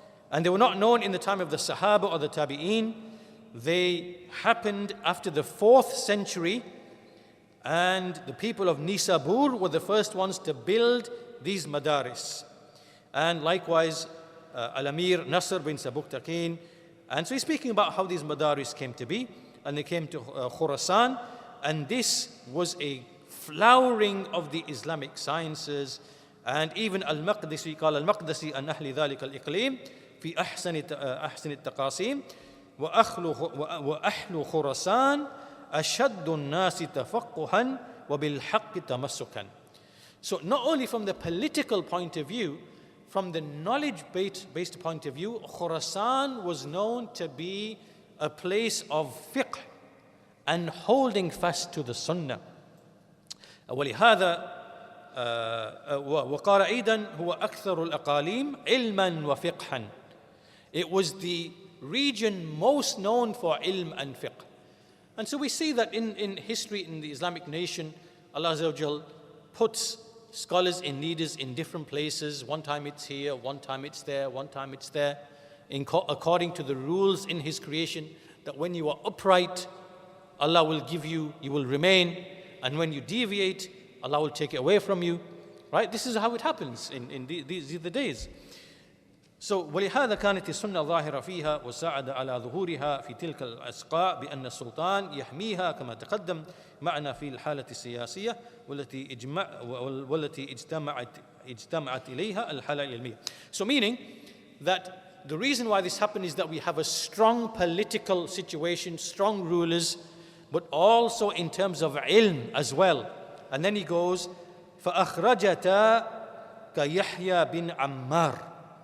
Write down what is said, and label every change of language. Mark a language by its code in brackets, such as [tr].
[en] And they were not known in the time of the Sahaba or the Tabi'een. They happened after the 4th century, and the people of Nisabur were the first ones to build these madaris. And likewise, Al-Amir Nasr bin Sabuktakin. And so he's speaking about how these madaris came to be, and they came to Khurasan, and this was a flowering of the Islamic sciences. And even [ar] Al-Maqdisi, قال المقدسي عن أهل ذلك الإقليم في أحسن التقاسيم وأهل خراسان أشد الناس تفقها وبالحق تمسكا. [en] So not only from the political point of view, from the knowledge-based point of view, Khurasan was known to be a place of fiqh and holding fast to the sunnah. [ar] ولهذا وقال أيضا هو أكثر الأقاليم علما وفقها. [en] It was the region most known for ilm and fiqh. And so we see that in history in the Islamic nation, Allah Azza wa Jal puts scholars and leaders in different places. One time it's here, one time it's there, one time it's there, according to the rules in His creation, that when you are upright, Allah will give you, you will remain, and when you deviate, Allah will take it away from you. Right? This is how it happens in these are the days. So [ar] ولهذا كانت السنة ظاهرة فيها وساعد على ظهورها في تلك الأسقاء بأن السلطان يحميها كما تقدم معنا في الحالة السياسية والتي اجتمعت إليها الحالة العلمية. [en] So meaning that the reason why this happened is that we have a strong political situation, strong rulers, but also in terms of ilm as well. And then he goes, [ar] فأخرجتا كيحيى بن عمار.